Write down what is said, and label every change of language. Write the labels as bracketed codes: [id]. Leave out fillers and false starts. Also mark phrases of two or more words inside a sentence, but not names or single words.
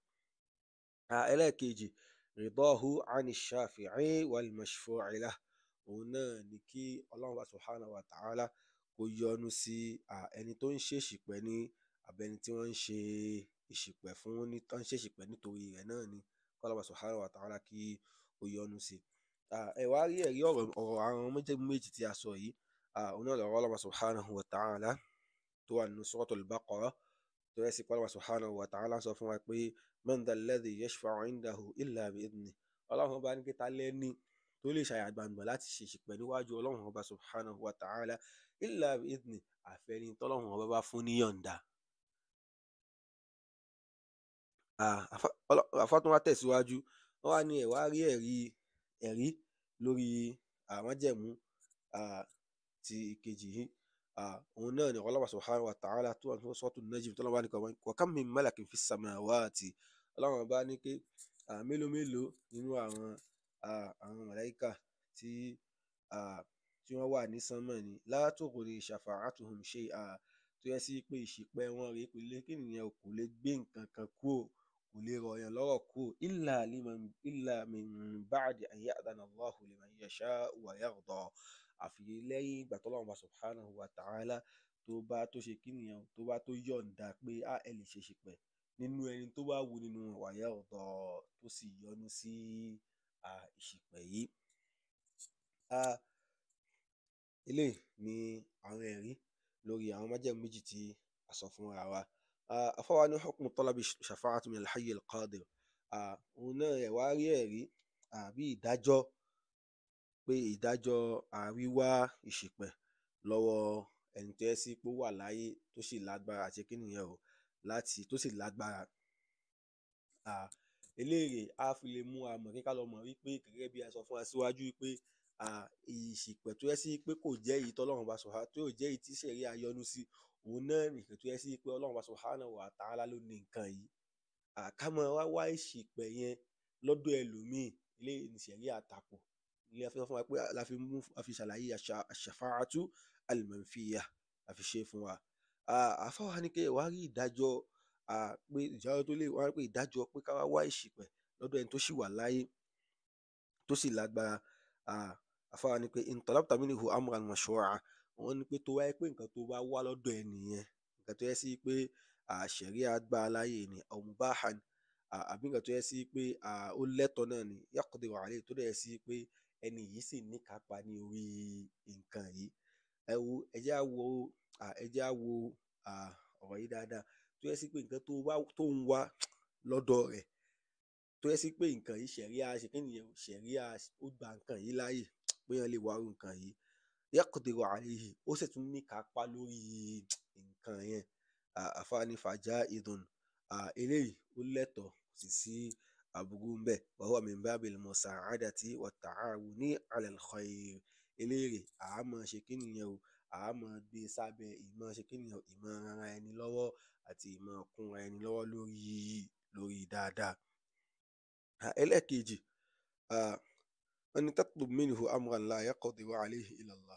[yo] ẹlẹ́ẹ̀kejì, [ar] رضاه عن الشافع والمشفوع له, [yo] òun náà ni kí ọlọ́run bá [ar] سبحانه وتعالى [yo] kó yọ́nú sí ẹni tó ń ṣe ìṣìpẹ̀ ní abẹni tí wọ́n ń ṣe ìṣìpẹ̀ fún, ní tó ń ṣe ìṣìpẹ̀ nítorí rẹ̀ náà ni kọ́lọ́run bá [ar] سبحانه وتعالى [yo] kí ó yọ́nú sí. ẹ wá rí ẹ̀rí ọ̀rọ̀ àwọn méjì tí a sọ yìí, òun náà lọ́rọ̀ ọlọ́run bá [ar] سبحانه وتعالى [yo] tó wà nínú suratul Baqarah, tó yẹ sí pé ọlọ́run [ar] سبحانه وتعالى [yo] sọ fún wa pé [ar] من ذا الذي يشفع عنده إلا بإذنه, [yo] ọlọ́run bá ní kí ta lẹ́ni tó lè ṣàyàgbàǹgbà láti ṣe ìṣìpẹ̀ níwájú ọlọ́run ọba [ar] سبحانه وتعالى, إلا بإذنه, [yo] àfẹ́ni tọ́lọ́run ọba bá fún níyọ̀ǹda. àfọ́tún wa tẹ̀síwájú, wọ́n wá ní ẹ̀ wá rí ẹ̀rí lórí májẹ̀mú ti ìkejì yìí, òun náà ni ọlọ́run [ar] سبحانه وتعالى [yo] tó wà ní suratul Najm, tó lọ́wọ́ bá [ar] ní kọ́ wa كم من ملك في السماوات, ọlọ́run bá ní pé mélòó nínú àwọn màláíkà tí wọ́n wà ní sánmọ̀ ni, la تغني شفاعتهم شيئا, [yo] tó yẹ sí pé ìṣìpẹ̀ wọn rèé pé kí nìyẹn kò lè gbé nǹkan kan kúrò, kò lè rọ̀yàn lọ́rọ̀ kúrò, [ar] إلا من بعد أن يأذن الله لمن يشاء ويرضى, [yo] àfi lẹ́yìn ìgbà tọ́lọ́run bá [ar] سبحانه وتعالى [yo] tó ṣe kí nìyẹn, tó bá tó yọ̀ǹda pé ẹ lè ṣe ìṣìpẹ̀ nínú ẹni tó bá wù nínú [ar] ويرضى, [yo] tó sì yọ́nú sí ìṣìpẹ̀ yìí. eléyìí ni àwọn ẹ̀rí lórí àwọn májẹ̀mú méjì tí a sọ fúnra wa. [ar] afáwa ní حكم طلب الشفاعة من الحي القادر, [yo] òun náà ẹ̀ wá rí ẹ̀rí àbí ìdájọ́ wíwá ìṣìpẹ̀ lọ́wọ́ ẹni tó yẹ sí pé ó wà láyé tó sì lágbára àti kí nìyẹn o, tó sì lágbára. eléyìí á fi lè mú àmọ̀ kíkà lọ mọ̀ wípé gẹ́gẹ́ bí a sọ fún wa síwájú wípé ìṣìpẹ̀ tó yẹ sí pé kò jẹ́ èyí tọ́lọ́run bá subhanahu, tó jẹ́ èyí tí ṣẹ̀ríà yọ́nú sí, òun náà nìkan tó yẹ sí pé ọlọ́run bá [ar] سبحانه وتعالى [yo] ló ní nǹkan yìí. ká máa wá ìṣìpẹ̀ yẹn lọ́dọ̀ ẹlòmíì, eléyìí ní ṣẹ̀ríà tako, ilé afẹ́ fún wa pé a fi ṣàlàyé [ar] الشفاعة المنفية, [yo] a fi ṣe fún wa. àfáwà ní kí ẹ wá rí ìdájọ́ pé ìdájọ́ tó lè wá pé ìdájọ́ pé ká wá wá ìṣìpẹ̀ lọ́dọ̀ ẹni tó ṣì wà láyé tó sì lágbára. [ar] Àfáà ní pé إن طلبت منه أمرا مشروعا, [yo] wọ́n ní pé tó wáyé pé nǹkan tó bá wá lọ́dọ̀ ẹni yẹn nǹkan tó yẹ sí pé ṣẹ̀ríà gbà láyè ni [ar] أو مباحا, [yo] àbí nǹkan tó yẹ sí pé ó lẹ́tọ̀ọ́ náà ni [ar] يقدر عليه, [yo] tó dẹ̀ yẹ sí pé ẹni yìí sì níkápá ní orí nǹkan yìí. Ẹ jẹ́ á wo ọ̀rọ̀ yìí dáadáa, tó yẹ sí pé nǹkan tó ń wá lọ́dọ̀ rẹ̀, tó yẹ sí pé nǹkan yìí ṣẹ̀ríà ṣe kí nìyẹn, ṣẹ̀ríà ó gba nǹkan yìí láàyè pé èèyàn lè wárú nǹkan yìí. [ar] يقدر عليه, [yo] ó sì tún níkápá lórí nǹkan yẹn. Àfáà ní fajaizun, eléyìí ó lẹ́tọ̀ọ́, kò sì sí aburú ń bẹ̀. [ar] وهو من باب المساعدة والتعاون على الخير. [yo] Eléyìí a máa ṣe kí nìyẹn o, a máa gbé sábẹ́ ìmọ̀ ṣe kí nìyẹn o, ìmọ̀ ran ara ẹni lọ́wọ́ àti ìmọ̀ kúnra ẹni lọ́wọ́ lórí dáadáa. [ar] Ẹlẹ́ẹ̀kejì, wọ́n ní تطلب منه أمرا لا يقدر عليه إلا الله.